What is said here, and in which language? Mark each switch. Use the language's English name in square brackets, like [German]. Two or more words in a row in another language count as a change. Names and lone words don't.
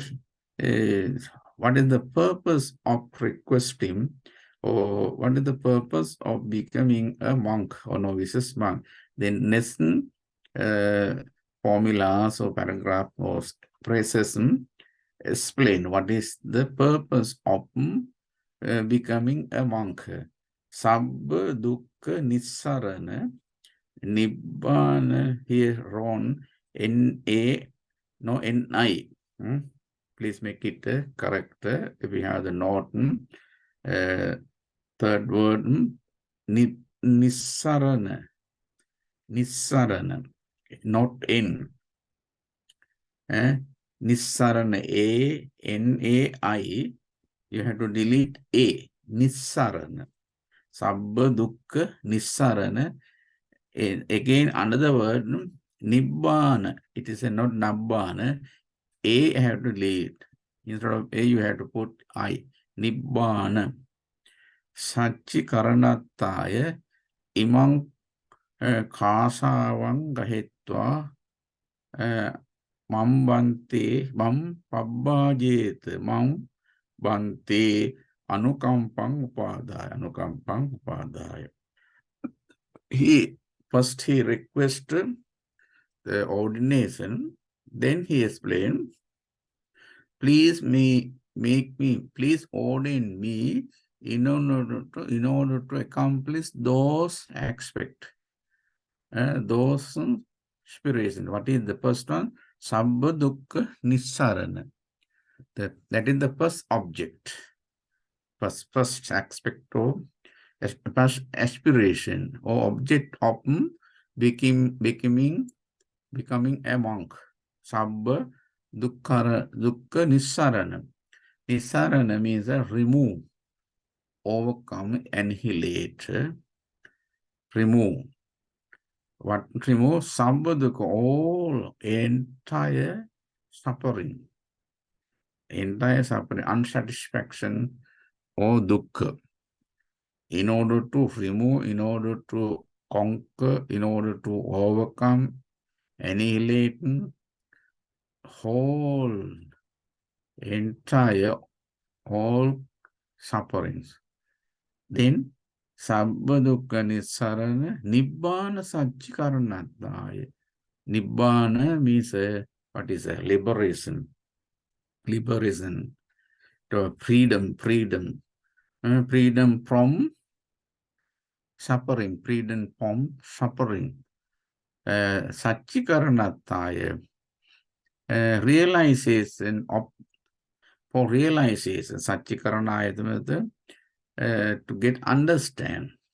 [English] What is the purpose of requesting, or what is the purpose of becoming a monk or novice monk? Then next formulas or paragraph or phrases explain what is the purpose of becoming a monk. [Pali] Sabh, dukkha, nissarana, nibbana, [English] here wrong, N-A, no N-I. Please make it correct. If we have the note, third word, nissarana, not N. Nissarana, A-N-A-I. You have to delete A, [Pali] nissarana. Sabbha, dukkha, nissarana. [English] Again, another word, nibbana. It is not nabbana. A have to delete. Instead of A, you have to put I. [Pali] Nibbana. Sachi karanataya imang kasavang gahetva mam bhante mam pabbajjet mam bhante anukampang upadaya. [English] He requested the ordination, then he explained, please please ordain me in order to accomplish those aspects, those aspirations. What is the first one? [Pali] Sabbha dukkha nissarana. [English] That is the first object, first aspect of aspiration or object of becoming a monk. [Pali] Sabbha dukkha nissarana. [English] Nissarana means remove, overcome, annihilate, remove. What remove? [Pali] Sabbha dukkha, [English] all entire suffering, unsatisfaction or dukkha. In order to remove, in order to conquer, in order to overcome, annihilate all sufferings. [Pali] Then sabbha dukkha nissarana nibbana satchikaranataya. [English] Nibbana means what is liberation. Liberation to freedom from suffering, Satchikaranataya, realization of, for realization, Satchikaranaya, to get understand,